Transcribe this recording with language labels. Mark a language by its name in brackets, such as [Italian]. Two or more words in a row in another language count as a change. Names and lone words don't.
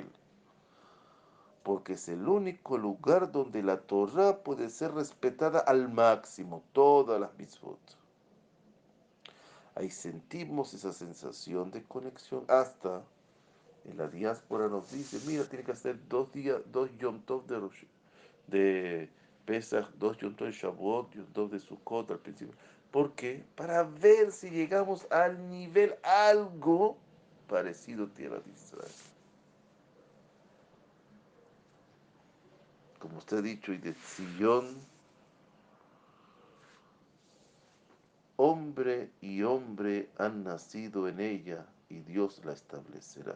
[Spanish] Porque es el único lugar donde la Torah puede ser respetada al máximo, todas las mitzvot. Ahí sentimos esa sensación de conexión hasta en la diáspora nos dice, mira, tiene que hacer 2 días, 2 [Hebrew] יום טוב [Spanish] de Pesach, 2 [Hebrew] יום טוב [Spanish] de Shavuot, [Hebrew] יום טוב [Spanish] de Sukkot al principio. ¿Por qué? Para ver si llegamos al nivel algo parecido a tierra de Israel. Como usted ha dicho, y de Sion, hombre y hombre han nacido en ella y Dios la establecerá.